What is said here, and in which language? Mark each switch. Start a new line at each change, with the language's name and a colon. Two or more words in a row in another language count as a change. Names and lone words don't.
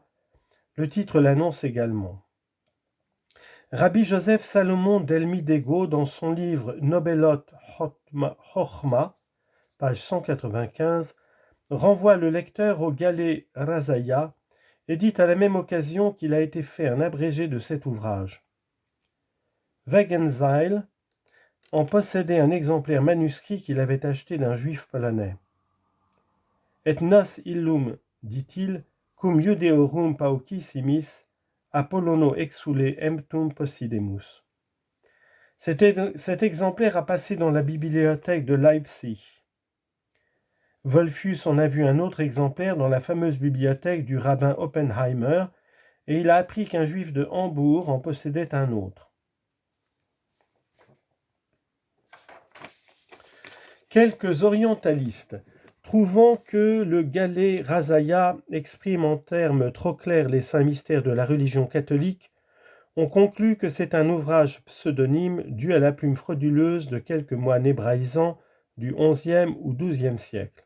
French: Le titre l'annonce également. Rabbi Joseph Salomon d'Elmidego, dans son livre Nobelot Chochma, page 195, renvoie le lecteur au Galé Razaïa et dit à la même occasion qu'il a été fait un abrégé de cet ouvrage. Wagenseil en possédait un exemplaire manuscrit qu'il avait acheté d'un juif polonais.
Latin: Et nos illum, dit-il, cum judeorum paucissimis, Apollono exule emptum possidemus.
French: Cet exemplaire a passé dans la bibliothèque de Leipzig. Wolfius en a vu un autre exemplaire dans la fameuse bibliothèque du rabbin Oppenheimer, et il a appris qu'un juif de Hambourg en possédait un autre. Quelques orientalistes, trouvant que le Galé Razaïa exprime en termes trop clairs les saints mystères de la religion catholique, ont conclu que c'est un ouvrage pseudonyme dû à la plume frauduleuse de quelques moines hébraïsants du XIe ou XIIe siècle.